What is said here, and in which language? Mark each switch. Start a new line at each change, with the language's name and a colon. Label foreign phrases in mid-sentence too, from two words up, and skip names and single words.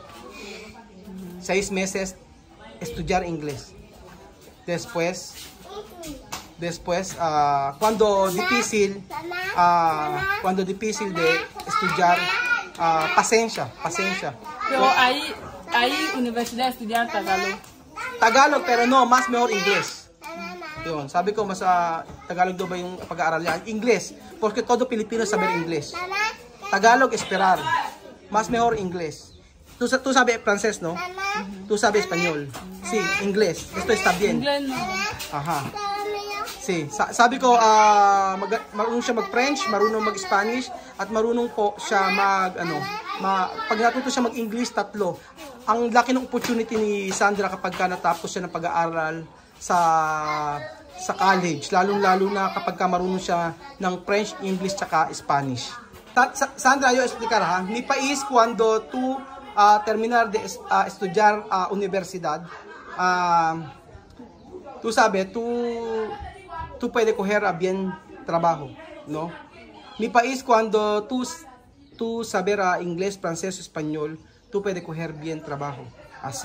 Spanish: 6 meses estudiar inglés. Después, cuando difícil de estudiar, paciencia. Pero hay universidad de estudiar Tagalog, pero no, mas mejor English.
Filipino: Yun, sabi ko mas Tagalog daw ba yung pag-aaral niya?
Spanish: English. porque todo Pilipino saber inglés. Tagalog, esperar. Mas mejor inglés. Tú sabes francés, ¿no? Tú sabes español. Sí, inglés. Esto está bien. Inglés no. Ajá. Sí,
Filipino: sabi ko, marunong siya mag-French, marunong mag-Spanish, at marunong po siya pag natuto siya mag-English, 3. Ang laki ng opportunity ni Sandra kapag natapos siya ng pag-aaral sa college, lalong-lalo na kapag marunong siya ng French, English, tsaka Spanish.
Spanish: Sandra, yo explicar ha, mi país cuando tú terminar de estudiar universidad, tú sabes, tú puedes coger bien trabajo, ¿no? Mi país cuando tú saber inglés, francés, español, tú puedes coger bien trabajo, así.